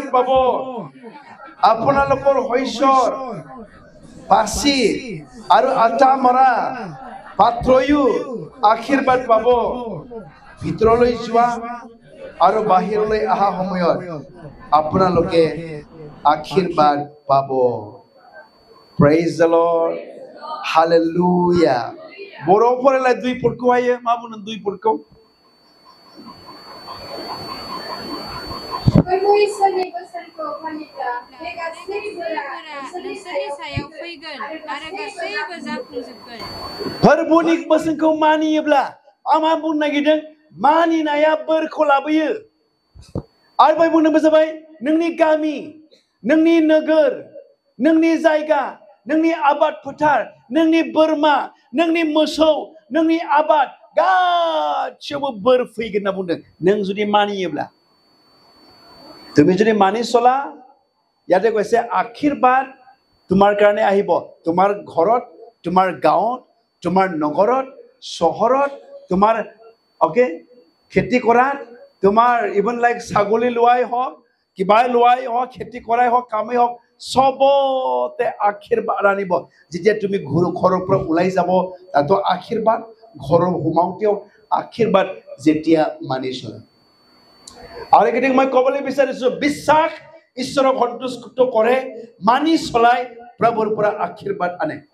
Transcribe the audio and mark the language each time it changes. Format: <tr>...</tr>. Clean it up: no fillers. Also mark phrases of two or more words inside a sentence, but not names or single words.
<as>পাব আপোনালোকৰ শস্যৰ পাচি আৰু আটা মৰা পাত্ৰয়ো আশীৰ্বাদ পাব ভিতৰলৈ যোৱা আৰু বাহিৰলৈ অহা সময়ত আপোনালোকে আশীৰ্বাদ পাব</as> <en>praise the Lord</en> <brx>हालेलुया बर'आव फरायलाय 2 पदखौ हायो मा बुङो 2 पदखौ इसोरनि बोसोनखौ फालिब्ला बे गासैबोरा नोंसोरनि सायाव फैगोन आरो गासैबो जाफुंजोबगोन फोरबोनि बोसोनखौ मानियोब्ला आं मा बुंनो नागिरदों मानिनाया बोरखौ लाबोयो आरो बाय बुंनोबो जाबाय नोंनि गामि नोंनि नोगोर नोंनि जायगा नोंनि आबाद फोथार नोंनि बोरमा नोंनि मोसौ नोंनि आबाद गासिबो बोर फैगोन होनना बुंदों नों जुदि मानियोब्ला</brx> <as>তুমি যদি মানি চলা ইয়াতে কৈছে আশীৰ্বাদ তোমাৰ কাৰণে আহিব তোমাৰ ঘৰত তোমাৰ গাঁৱত তোমাৰ নগৰত চহৰত তোমাৰ ওকে খেতি কৰাত তোমাৰ</as> <en>even like</en> <as>ছাগলী লোৱাই হওক কিবাই লোৱাই হওক খেতি কৰাই হওক কামেই হওক সবতে আশীৰ্বাদ আনিব যেতিয়া তুমি ঘৰৰ পৰা ওলাই যাব তাতো আশীৰ্বাদ ঘৰৰ সোমাওঁতেও আশীৰ্বাদ যেতিয়া মানি চলে আৰু এইকেইদিন মই ক'বলৈ বিচাৰিছো বিশ্বাস ঈশ্বৰক সন্তুষ্ট কৰে মানি চলাই প্ৰভুৰ পৰা আশীৰ্বাদ আনে</as>